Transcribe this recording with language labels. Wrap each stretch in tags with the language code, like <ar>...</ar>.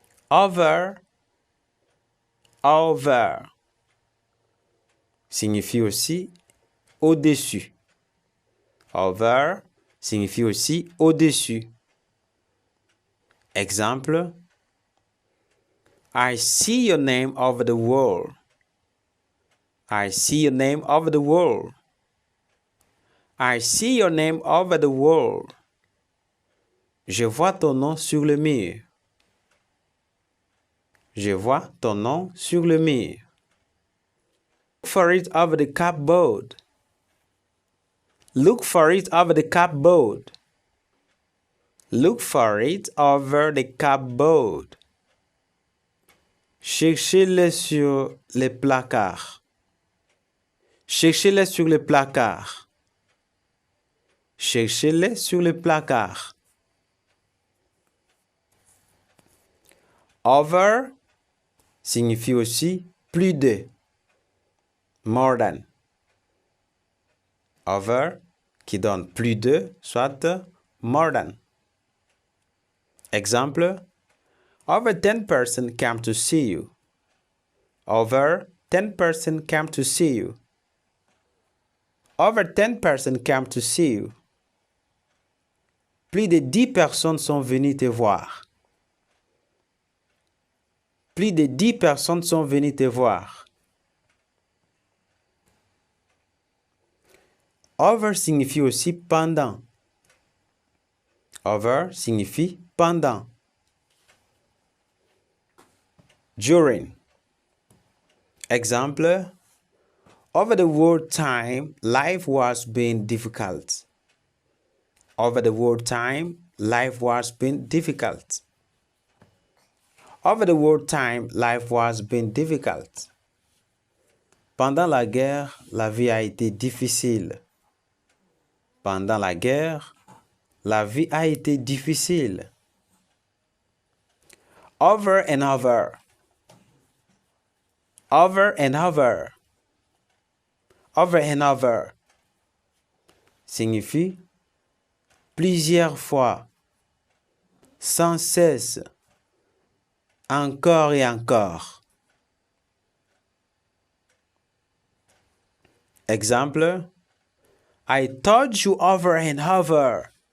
<fr>Over, over signifie aussi au-dessus. Over signifie aussi au-dessus.</fr> <en>Exemple, I see your name over the wall. I see your name over the wall. I see your name over the wall.</en> <fr>Je vois ton nom sur le mur. Je vois ton nom sur le mur.</fr> <en>Look for it over the cupboard. Look for it over the cupboard. Look for it over the cupboard.</en> <fr>Cherchez-le sur les placards. Cherchez-le sur les placards. Cherchez-le sur les placards. Over signifie aussi plus de.</fr> <en>More than.</en> <fr>Over qui donne plus de, soit</fr> <en>more than. Exemple, over 10 persons came to see you. Over 10 persons came to see you. Over 10 persons came to see you.</en> <fr>Plus de 10 personnes sont venues te voir. Plus de 10 personnes sont venues te voir. Over signifie aussi pendant. Over signifie pendant.</fr> <en>During. Exemple, over the wartime, life was being difficult. Over the wartime, life was being difficult. Over the wartime, life was being difficult.</en> <fr>Pendant la guerre, la vie a été difficile. Pendant la guerre, la vie a été difficile.</fr> <en>Over and over. Over and over. Over and over</en> <fr>signifie plusieurs fois, sans cesse, encore et encore.</fr> <en>Exemple, I told you over and over.</en>